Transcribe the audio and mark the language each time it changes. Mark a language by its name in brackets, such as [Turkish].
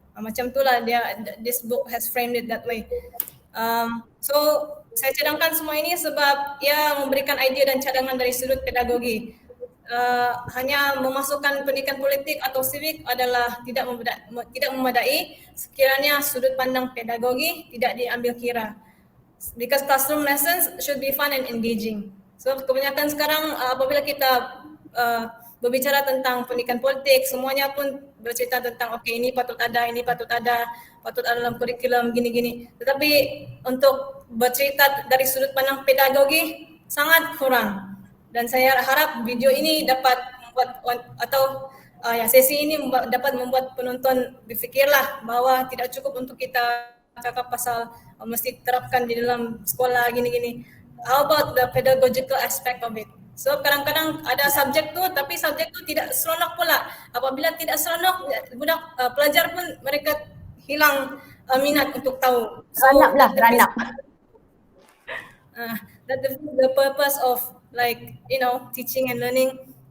[Malay] Macam itulah [English] this book has framed it that way. [Malay] So saya cadangkan semua ini sebab ia memberikan idea dan cadangan dari sudut pedagogi. Hanya memasukkan pendidikan politik atau civic adalah tidak memadai sekiranya sudut pandang pedagogi tidak diambil kira. [English] Because classroom lessons should be fun and engaging. [Malay] So kebanyakan sekarang apabila kita berbicara tentang pendidikan politik, semuanya pun bercerita tentang ini patut ada dalam kurikulum gini-gini. Tetapi untuk bercerita dari sudut pandang pedagogi sangat kurang. Dan saya harap video ini dapat membuat sesi ini dapat membuat penonton berfikirlah bahwa tidak cukup untuk kita cakap pasal mesti terapkan di dalam sekolah gini-gini. [English] How about the pedagogical aspect of it? [Malay] So kadang-kadang ada subjek tu tapi subjek tu tidak seronok pula. Apabila tidak seronok, budak pelajar pun mereka hilang minat untuk tahu. Ranap. [English] That the purpose of teaching and learning.